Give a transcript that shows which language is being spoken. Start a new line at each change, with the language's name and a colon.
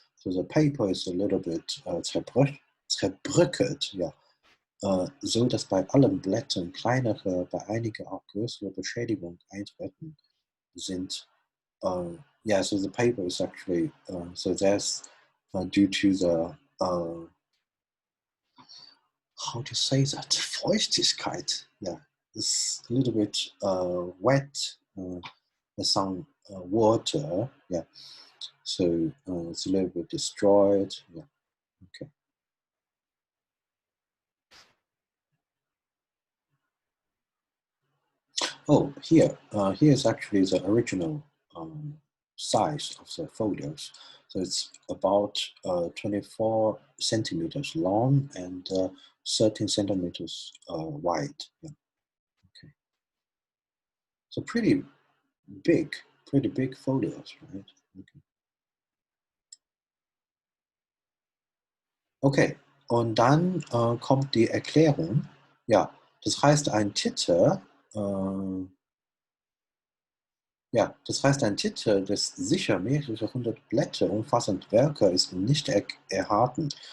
English: So the paper is a little bit
German: zerbröckelt, ja, so dass bei allen Blättern kleinere, bei einigen auch größere Beschädigungen eintreten sind.
English: Yeah, so the paper is actually so that's due to the how to say that, Feuchtigkeit, yeah, it's a little bit wet, some water, yeah, so it's a little bit destroyed, yeah, okay. Oh, here is actually the original size of the photos. So it's about 24 centimeters long and 13 centimeters wide. Yeah. Okay. So pretty big photos, right? Okay.
German: Okay, und dann kommt die Erklärung. Ja, das heißt, ein Titel, ja, das heißt, ein Titel, das sicher mehrere hundert Blätter umfassend Werke ist nicht erhalten.